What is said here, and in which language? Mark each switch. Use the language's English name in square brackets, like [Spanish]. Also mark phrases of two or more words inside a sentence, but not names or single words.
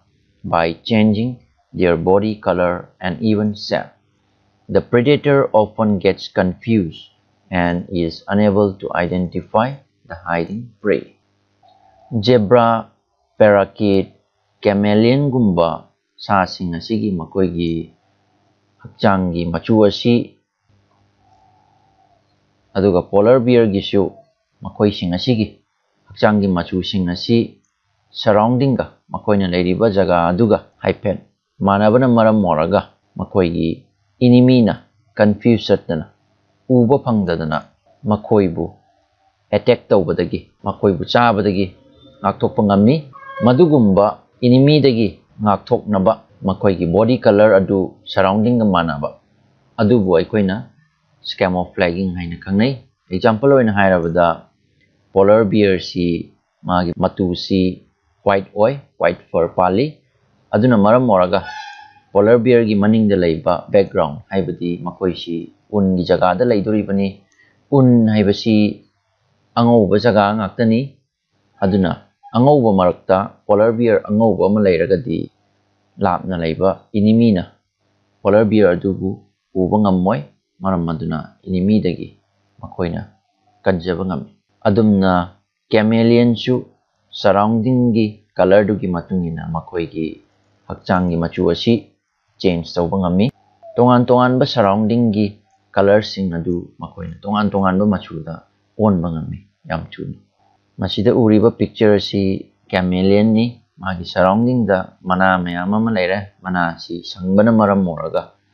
[English] by changing their body color and even shape. The predator often gets confused and is unable to identify the hiding prey. [Manipuri] Zebra, parakeet, chameleon gumba sasing asigi makoigi hakchangi machu asi aduga polar bear gisu makoi sing asigi hakchangi machu sing asi surrounding ga makoina leiriba jaga aduga haipet manabana maram moraga makoigi enemy na confused na uba phangdadana makoibu attack tawbadagi makoibu chabadagi ngakthokpa ngammi madugumba enemy dagi ngakthoknaba makoigi [English] body color [Manipuri] adu surrounding ga manaba adubu aikoina camouflaging haina khangnai. Example oina hairabada polar bear si magi matu si [English] white white fur [Manipuri] pali aduna maram moraga polar bear gi maning da leiba background haibadi makoi si un gi jaga da leidoribani un haibasi angauba jaga ngaktani aduna angauba marakta polar bear angauba ama leiragadi lapna leiba enemy na polar bear adubu uba ngammoi maram maduna enemy dagi makoina kanjaba ngami adumna chameleon su surrounding gi color dugi matungina makoigi hakchang gi machu asi change tawba ngami tongan ba surrounding gi color sing adu makoina tongan ba machu da on ba ngami yam chun masida uriba picture si chameleon ni magi surrounding da mana mayam ama leire mana si sangbana maram moraga